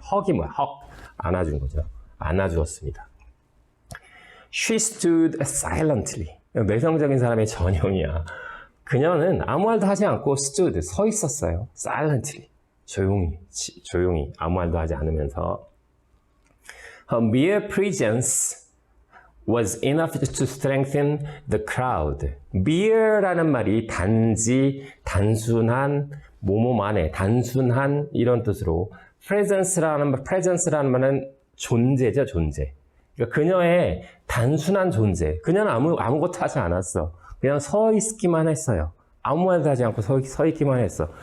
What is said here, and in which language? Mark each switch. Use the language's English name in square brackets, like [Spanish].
[Korean] hug이 뭐야? hug. 안아준 거죠. 안아주었습니다. [English] She stood silently. [Korean] 내성적인 사람의 전형이야. 그녀는 아무 말도 하지 않고 stood, 서 있었어요. silently. 조용히 아무 말도 하지 않으면서. [English] Her mere presence was enough to strengthen the crowd. [Korean] mere라는 말이 단순한, 뭐뭐만의, 단순한 이런 뜻으로 presence라는 말은 존재죠, 존재. 그러니까 그녀의 단순한 존재. 그녀는 아무것도 하지 않았어. 그냥 서 있기만 했어요. 아무 말도 하지 않고 서 있기만 했어.